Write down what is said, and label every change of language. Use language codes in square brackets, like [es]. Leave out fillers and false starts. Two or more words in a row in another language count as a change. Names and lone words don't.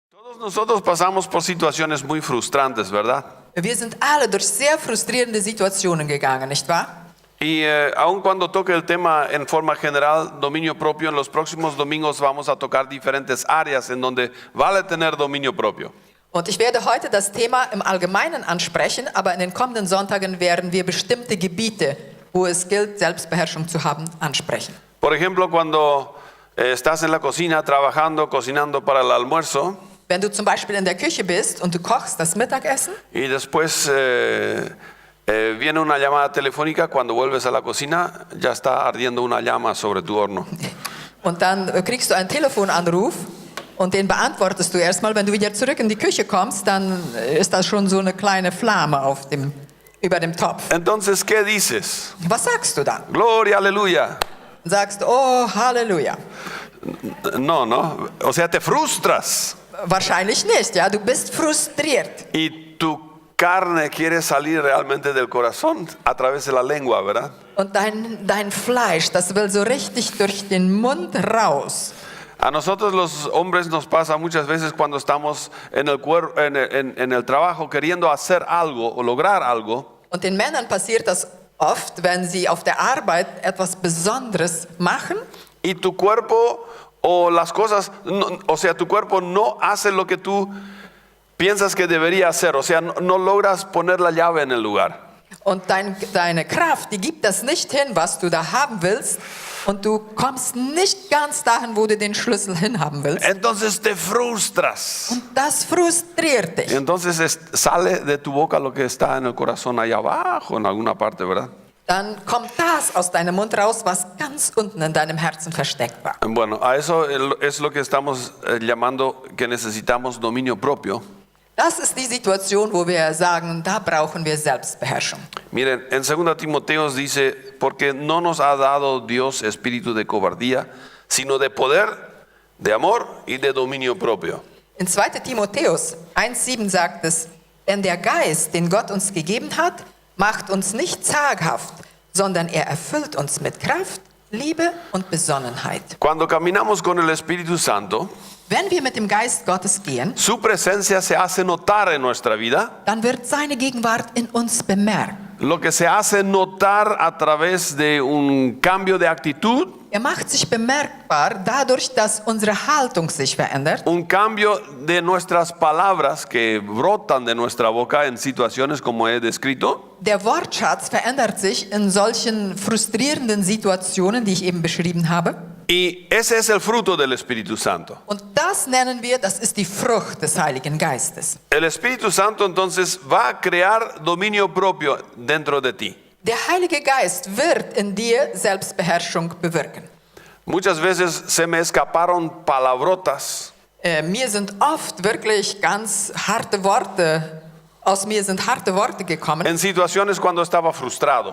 [es] Todos nosotros pasamos por situaciones muy frustrantes, ¿verdad? [de] Wir sind alle durch sehr frustrierende Situationen gegangen, nicht wahr? [es] Y aun cuando toque el tema en forma general, dominio propio, en los próximos domingos vamos a tocar diferentes áreas en donde vale tener dominio propio. [de] Und ich werde heute das Thema im Allgemeinen ansprechen, aber in den kommenden Sonntagen werden wir bestimmte Gebiete, wo es gilt, Selbstbeherrschung zu haben, ansprechen. [es] Por ejemplo, cuando estás en la cocina trabajando, cocinando para el almuerzo [de] Wenn du zum Beispiel in der Küche bist und du kochst das Mittagessen [es] y después viene una llamada telefónica, cuando vuelves a la cocina ya está ardiendo una llama sobre tu horno. [de] und dann kriegst du einen Telefonanruf und den beantwortest du erstmal. Wenn du wieder zurück in die Küche kommst, dann ist das schon so eine kleine Flamme über dem Topf. [es] Entonces, ¿qué dices? [de] Was sagst du dann? [es] Gloria, aleluya. [de] Sagst, oh, Halleluja. [es] No, o sea, te frustras [de] Wahrscheinlich nicht, ja, du bist frustriert. [es] y tu carne quiere salir realmente del corazón a través de la lengua, ¿verdad? [de] Und dein Fleisch, das will so richtig durch den Mund raus. [es] A nosotros los hombres nos pasa muchas veces cuando estamos en el trabajo queriendo hacer algo o lograr algo. [de] Und den Männern passiert das oft, wenn sie auf der Arbeit etwas Besonderes machen. [es] Y tu cuerpo o las cosas, o sea, tu cuerpo no hace lo que tú piensas que debería hacer. O sea, no logras poner la llave en el lugar. [de] Und deine Kraft, die gibt das nicht hin, was du da haben willst. Und du kommst nicht ganz dahin, wo du den Schlüssel hinhaben willst. [es] Entonces te frustras. [de] Und das frustriert [es] Y [de] dich. [es] entonces sale de tu boca lo que está en el corazón allá abajo, en alguna parte, ¿verdad? [de] Dann kommt das aus deinem Mund raus, was ganz unten in deinem Herzen versteckt war. [es] Bueno, a eso es lo que estamos llamando que necesitamos dominio propio. [de] Das ist die Situation, wo wir sagen, da brauchen wir Selbstbeherrschung. [es] Miren, en 2 Timoteos dice, porque no nos ha dado Dios espíritu de cobardía, sino de poder, de amor y de dominio propio. [de] In 2. Timotheus 1,7 sagt es, denn der Geist, den Gott uns gegeben hat, macht uns nicht zaghaft, sondern er erfüllt uns mit Kraft, Liebe und Besonnenheit. [es] Cuando caminamos con el Espíritu Santo, [de] Wenn wir mit dem Geist Gottes gehen, [es] su presencia se hace notar en nuestra vida. [de] dann wird seine Gegenwart in uns bemerkt. [es] Lo que se hace notar a través de un cambio de actitud, [de] Macht sich bemerkbar dadurch, dass unsere Haltung sich verändert, [es] un cambio de nuestras palabras que brotan de nuestra boca en situaciones como he descrito. [de] der Wortschatz verändert sich in solchen frustrierenden Situationen, die ich eben beschrieben habe. [es] Y ese es el fruto del Espíritu Santo. [de] Und das nennen wir, das ist die Frucht des Heiligen Geistes. [es] El Espíritu Santo entonces va a crear dominio propio dentro de ti. [de] Der Heilige Geist wird in dir Selbstbeherrschung bewirken. [es] Muchas veces se me escaparon palabrotas [de] Mir sind oft wirklich ganz harte Worte, aus mir sind harte Worte gekommen. [es] en situaciones cuando estaba frustrado.